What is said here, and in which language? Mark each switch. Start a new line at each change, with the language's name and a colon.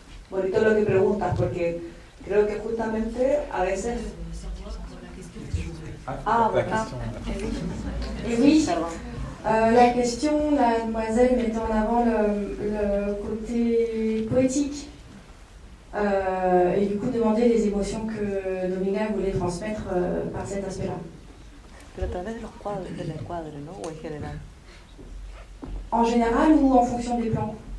Spanish: Bonito lo que preguntas, porque creo que justamente a veces...
French: La question. Et oui, Pardon. la question, la demoiselle mettait en avant le côté poétique et du coup demandait les émotions que Dominga voulait transmettre par cet aspect-là.
Spanish: Pero a través de los cuadros, del encuadre, ¿no? O en general.
French: En général ou en fonction des plans?